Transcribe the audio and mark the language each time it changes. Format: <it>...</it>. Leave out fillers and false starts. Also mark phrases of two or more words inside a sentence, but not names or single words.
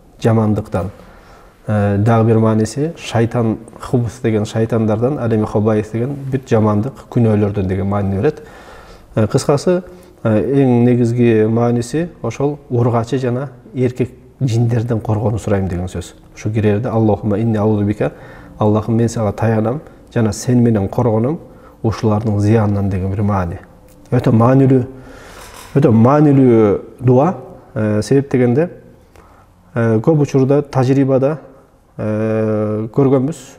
<ky>Дагы бир мааниси шайтан, хубус деген шайтандардан, алеми хабаис деген бүт жамандык күнөөлөрдөн деген маанини берет. Кыскасы, эң негизги мааниси ошол ургачы жана эркек жиндерден коргонуу сурайм деген сөз. Ушу кирерде</ky> <ar>اللهم إني أعوذ بك,</ar> <ky>Аллахым мен сага таянам жана сен менен коргонум ушулардын зыянынан деген бир маани. Өтө маанилүү дуа. Себеп дегенде көп учурда тажрыйбада көргөнбүз.</ky>